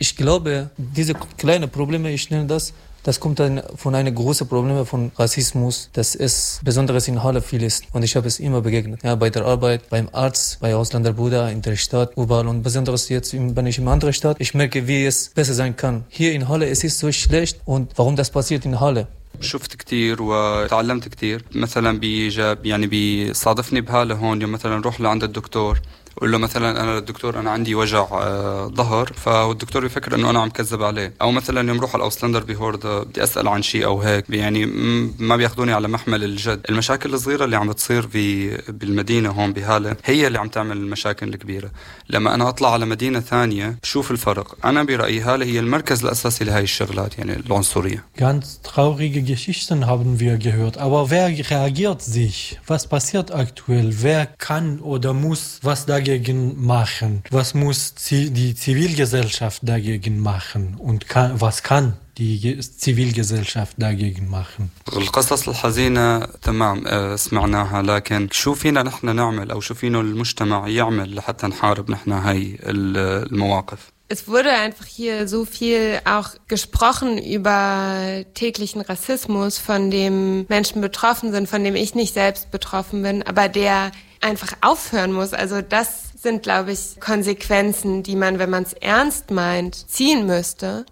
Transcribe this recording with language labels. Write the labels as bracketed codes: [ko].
[de] Ich glaube, diese kleinen Probleme, ich nenne das, das kommt dann von einem großen Problem von Rassismus, das es besonders in Halle viel ist. Und ich habe es immer begegnet. Ja, bei der Arbeit, beim Arzt, bei Ausländerbruder, in der Stadt, überall. Und besonders jetzt, wenn ich in einer anderen Stadt, ich merke, wie es besser sein kann. Hier in Halle, es ist so schlecht. Und warum das passiert in Halle? [ar] شفت كتير وتعلمت كتير مثلا بيجاب يعني بيصادفني بهالة هون يوم مثلا روح لعند الدكتور قول له مثلا أنا الدكتور أنا عندي وجع ظهر فالدكتور بيفكر أنه أنا عم كذب عليه أو مثلا يوم روح على أوسلندر بهورد بدي أسأل عن شيء أو هيك يعني ما بياخدوني على محمل الجد المشاكل الصغيرة اللي عم تصير بالمدينة هون بهالة هي اللي عم تعمل المشاكل الكبيرة لما أنا أطلع على مدينة ثانية بشوف الفرق أنا برأيي هالة هي المركز الأساسي لهاي الشغلات يعني العنصرية [de] ganz traurige Geschichten haben wir gehört aber wer reagiert sich was passiert aktuell wer kann oder muss was da dagegen machen? Was muss die Zivilgesellschaft dagegen machen? Und was kann die Zivilgesellschaft dagegen machen? [ar] القصص الحزينة تمام سمعناها لكن شو فينا نحن نعمل أو شو فينا المجتمع يعمل لحتى نحارب نحن هاي المواقف؟ [de] Es wurde einfach hier so viel auch gesprochen über täglichen Rassismus, von dem Menschen betroffen sind, von dem ich nicht selbst betroffen bin, aber der einfach aufhören muss. Also das sind, glaube ich, Konsequenzen, die man, wenn man es ernst meint, ziehen müsste.